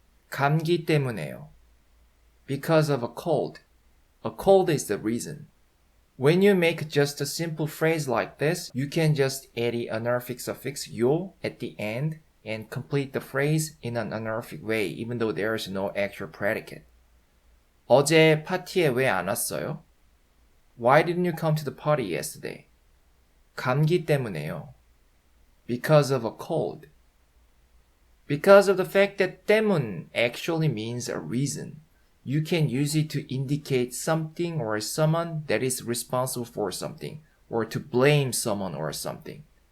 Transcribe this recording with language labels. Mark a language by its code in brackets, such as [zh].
[ko] 감기 때문에요. [en] Because of a cold. A cold is the reason. When you make just a simple phrase like this, you can just add the honorific suffix 요 at the end and complete the phrase in an honorific way, even though there is no actual predicate. [ko] 어제 파티에 왜 안 왔어요? [en] Why didn't you come to the party yesterday? [ko] 감기 때문에요. [en] Because of a cold. Because of the fact that 때문 actually means a reason, you can use it to indicate something or someone that is responsible for something, or to blame someone or something.